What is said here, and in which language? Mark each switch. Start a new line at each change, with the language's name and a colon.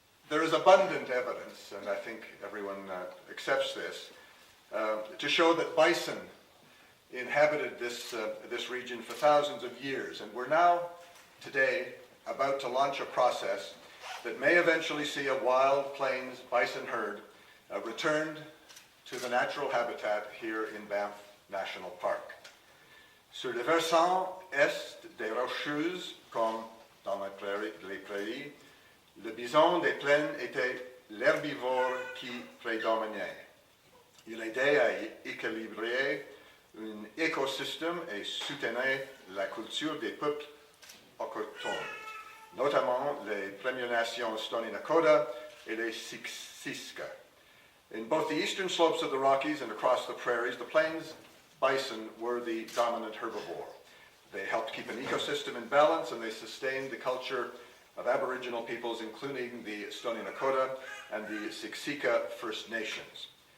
English: There is abundant evidence, and I think everyone accepts this, to show that bison inhabited this region for thousands of years. And we're now, today, about to launch a process that may eventually see a wild plains bison herd returned to the natural habitat here in Banff National Park.
French: Sur le versant est des Rocheuses, comme dans les prairies, le bison des plaines était l'herbivore qui prédominait. Il aidait à équilibrer un écosystème et soutenait la culture des peuples autochtones, notamment les Premières Nations Stoney Nakoda et les Siksika.
English: In both the eastern slopes of the Rockies and across the prairies, the plains bison were the dominant herbivore. They helped keep an ecosystem in balance, and they sustained the culture of Aboriginal peoples, including the Stoney Nakoda and the Siksika First Nations.